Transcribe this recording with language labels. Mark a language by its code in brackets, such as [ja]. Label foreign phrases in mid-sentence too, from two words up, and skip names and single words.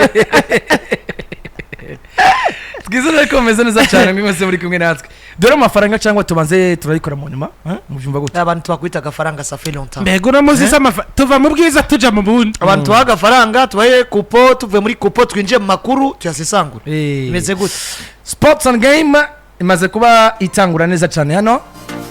[rn] twizere ko meze neza cyane mwese muri kumwe natwe dore amafaranga cyangwa tubanze turayikora mu nyuma muvyumva gute abantu twakwita agafaranga [fr] ça fait longtemps [rn] mbego no muzi tuva mu bwiza tuja mu bundi abantu tuha agafaranga tubaye kupo tuvuye muri kupo twinjiye mu makuru tuyasesangura imeze gute [en] sports and game [rn] imaze kuba itangura neza cyane hano